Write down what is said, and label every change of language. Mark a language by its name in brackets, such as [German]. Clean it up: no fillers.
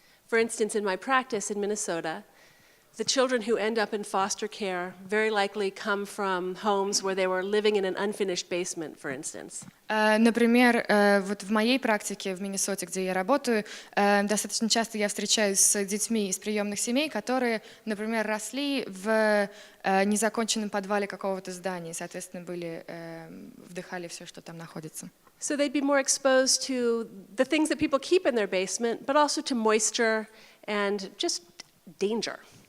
[English] For instance, in my practice in Minnesota, the children who end up in foster care very likely come from homes where they were living in an unfinished basement, for instance. [Russian] Например, вот в моей практике в Миннесоте, где я работаю, достаточно часто я встречаюсь с детьми из приемных семей, которые, например, росли в незаконченном подвале какого-то здания, и, соответственно, вдыхали все, что там находится. [English] So they'd be more exposed to the things that people keep in their basement, but also to moisture and just danger.